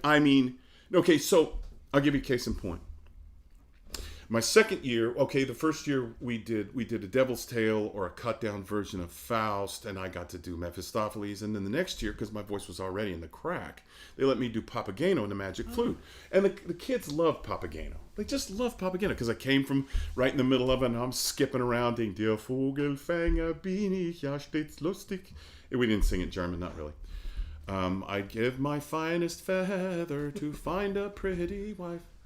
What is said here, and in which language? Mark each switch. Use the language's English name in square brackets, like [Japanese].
[English] I mean, okay, so I'll give you a case in point. My second year, the first year we did a Devil's Tale or a cut down version of Faust, and I got to do Mephistopheles. And then the next year, because my voice was already in the crack, they let me do Papageno and the Magic Flute. And the kids love Papageno. They just love Papageno because I came from right in the middle of it, and I'm skipping around. [German] Der Vogelfänger bin ich ja stets lustig. [English] We didn't sing it German, not really. I'd give my finest feather to find a pretty wife.